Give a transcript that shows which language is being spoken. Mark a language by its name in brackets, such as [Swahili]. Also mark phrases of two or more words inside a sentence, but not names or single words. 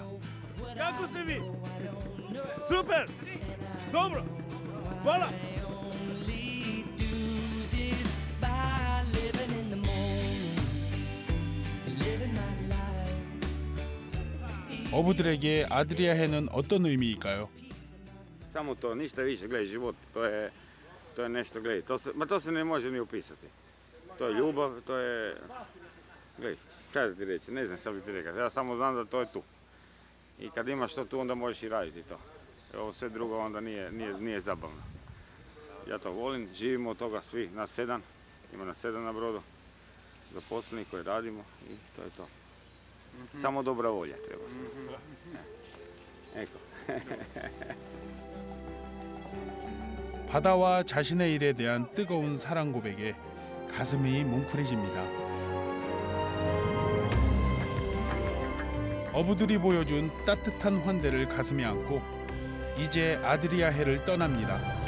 [Korean] 야쿠스미, 슈퍼, dobro, voilà. 어부들에게 아드리아해는 어떤 의미일까요? [Croatian] Samo to, ništa više, gledaj, život, to je nešto, gledaj, to se ne može ni opisati. To je ljubav, to je, gledaj, kaj da ti reći, ne znam šta bi ti rekao, ja samo znam da to je tu. I kad imaš to tu, onda možeš i raditi to. Ovo sve drugo onda nije zabavno. Ja to volim, živimo od toga svi, nas 7, ima nas 7 na brodu, zaposleni koji radimo i to je to. Samo dobra volja treba se. Eko. [Korean] 바다와 자신의 일에 대한 뜨거운 사랑 고백에 가슴이 뭉클해집니다. 어부들이 보여준 따뜻한 환대를 가슴에 안고 이제 아드리아해를 떠납니다.